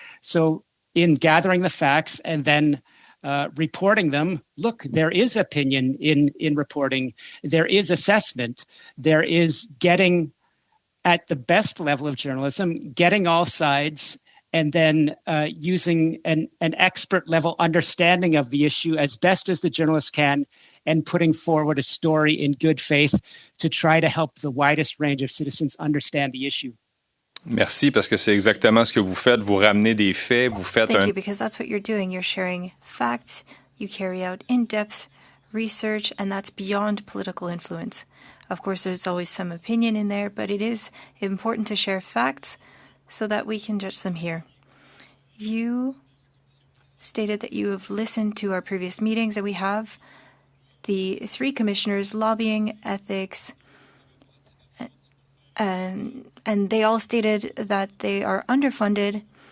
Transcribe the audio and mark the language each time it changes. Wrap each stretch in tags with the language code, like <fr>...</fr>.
<en>So in gathering the facts and then reporting them, look, there is opinion in reporting, there is assessment, there is getting at the best level of journalism, getting all sides, and then using an expert level understanding of the issue as best as the journalist can, and putting forward a story in good faith to try to help the widest range of citizens understand the issue.</en> <fr>Merci, parce que c'est exactement ce que vous faites. Vous ramenez des faits, vous faites</fr> <en>Thank you, because that's what you're doing. You're sharing facts, you carry out in-depth research, and that's beyond political influence. Of course, there's always some opinion in there, but it is important to share facts so that we can judge them here. You stated that you have listened to our previous meetings, and we have the three commissioners, lobbying, ethics, and they all stated that they are underfunded.</en>